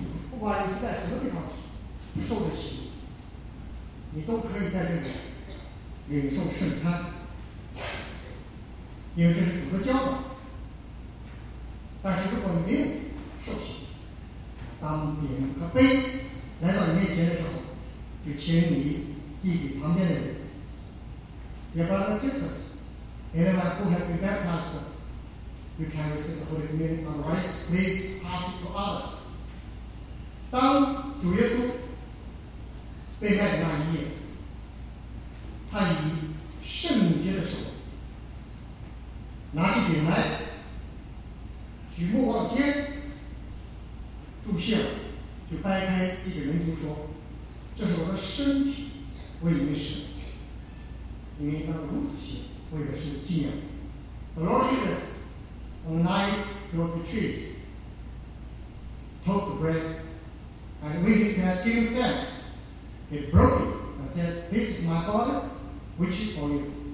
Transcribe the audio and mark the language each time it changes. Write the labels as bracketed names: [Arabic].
[Chinese] 不管你是在什么地方受的洗，你都可以在这里领受圣餐，因为这是主的教导。但是如果你没有受洗，当饼和杯来到你面前的时候，就请你递给旁边的人。 [English] Your brothers and sisters, anyone who has been baptized, you can receive the Holy Communion on rice, please pass it to others. [Chinese] 当主耶稣被卖的那一夜，他以圣洁的手拿起饼来，举目望天，祝谢了，就掰开递给门徒说：“这是我的身体，为你们舍，你们应当如此行，为的是纪念。” [English] The Lord Jesus, on the night he was betrayed, took the bread, and when he had given thanks, he broke it and said, "This is my body, which is for you.